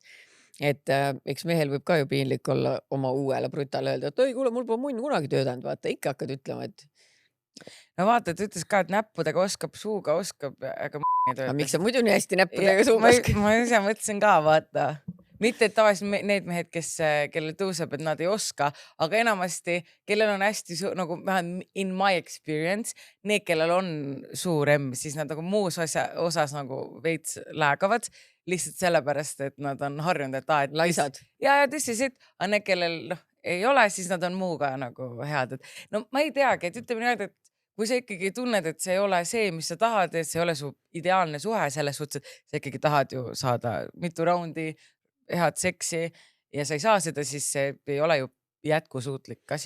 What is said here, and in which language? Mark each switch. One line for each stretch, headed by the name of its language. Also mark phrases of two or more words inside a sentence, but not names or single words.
Estonian: Et eks mehel võib ka ju piinlik olla oma uuele brutale öelda, et oi, kuule, mul pole munn kunagi töötanud, vaata, ikka hakkad ütlema, et no vaata, et ütles ka, et näppudega oskab, suuga oskab, aga ei tööta. Aga miks sa muidu nii hästi näppudega suuga oskab? Ma ise mõtlesin ka, vaata. Mitte, et tavaliselt need mehed, kellel tõuseb, et nad ei oska, aga enamasti, kellel on hästi nagu
English: in my experience,
Estonian: need, kellel on suur M, siis nad nagu muus osas nagu veits läägavad, lihtsalt sellepärast, et nad on harjunud, et laisad. Ja tõsiselt, aga need, kellel ei ole, siis nad on muuga nagu head. No ma ei teagi, et ütleme nii, et kui sa ikkagi tunned, et see ei ole see, mis sa tahad, et see ei ole su ideaalne suhe selles suhtes, et sa ikkagi tahad ju saada mitu raundi head seksi ja sa ei saa seda, siis see ei ole ju jätkusuutlik asi.